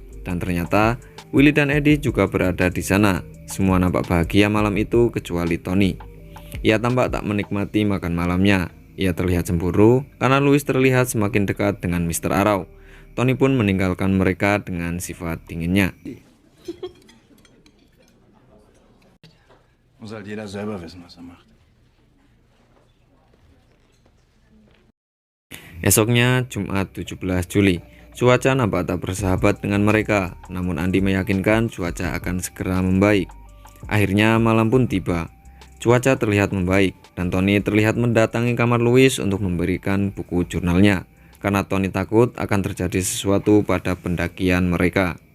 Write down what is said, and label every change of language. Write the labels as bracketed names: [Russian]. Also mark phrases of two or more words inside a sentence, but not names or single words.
[Indonesian] Dan ternyata, Willy dan Eddie juga berada di sana. Semua nampak bahagia malam itu kecuali Tony. Ia tampak tak menikmati makan malamnya. Ia terlihat cemburu karena Louis terlihat semakin dekat dengan Mr. Arrow. Tony pun meninggalkan mereka dengan sifat dinginnya. [German] Muss halt jeder selber wissen, was er macht. [Indonesian] Esoknya, Jumat 17 Juli. Cuaca nampak tak bersahabat dengan mereka, namun Andy meyakinkan cuaca akan segera membaik. Akhirnya malam pun tiba. Cuaca terlihat membaik, dan Tony terlihat mendatangi kamar Louis untuk memberikan buku jurnalnya, karena Tony takut akan terjadi sesuatu pada pendakian mereka.